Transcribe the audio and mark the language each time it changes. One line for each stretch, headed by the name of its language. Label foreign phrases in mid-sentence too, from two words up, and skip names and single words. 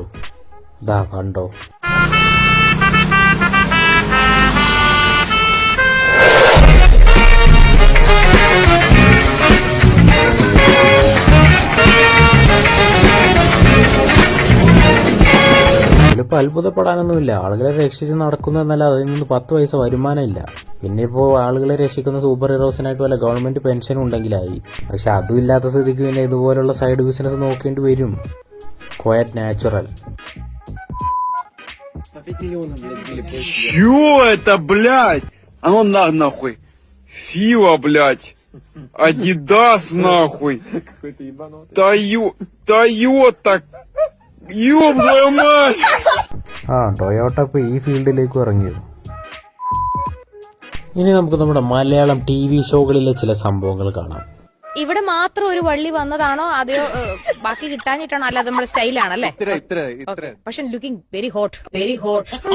Malayalam: ദാ കണ്ടോ. ഇതിലിപ്പോൾ അത്ഭുതപ്പെടാനൊന്നുമില്ല. ആളുകളെ രക്ഷിച്ച് നടക്കുന്നു എന്നല്ല, അതിൽ നിന്ന് 10 പൈസ വരുമാനമില്ല. പിന്നെ ഇപ്പോൾ ആളുകളെ രക്ഷിക്കുന്ന സൂപ്പർ ഹീറോസിനായിട്ട് വല്ല ഗവൺമെന്റ് പെൻഷനും ഉണ്ടെങ്കിലായി. പക്ഷെ അതും ഇല്ലാത്ത സ്ഥിതിക്ക് പിന്നെ ഇതുപോലുള്ള
English: side business
Malayalam: നോക്കേണ്ടി വരും.
English: quite natural.
Russian: Чё это, блядь? А ну нахуй. Фила, блядь. Адидас, нахуй. Тойота. Ёб твою мать.
Malayalam: ടൊയോട്ട ഇപ്പോൾ ഈ ഫീൽഡിലേക്ക് ഇറങ്ങിയത്. ഇനി നമുക്ക് നമ്മുടെ മലയാളം TV ഷോകളിലെ ചില സംഭവങ്ങൾ കാണാം. ഇവിടെ മാത്രം ഒരു വള്ളി വന്നതാണോ അതെയോ ബാക്കി കിട്ടാഞ്ഞിട്ടാണോ? അല്ല, നമ്മുടെ സ്റ്റൈലാണല്ലേ. പക്ഷെ
English: looking very hot, very hot.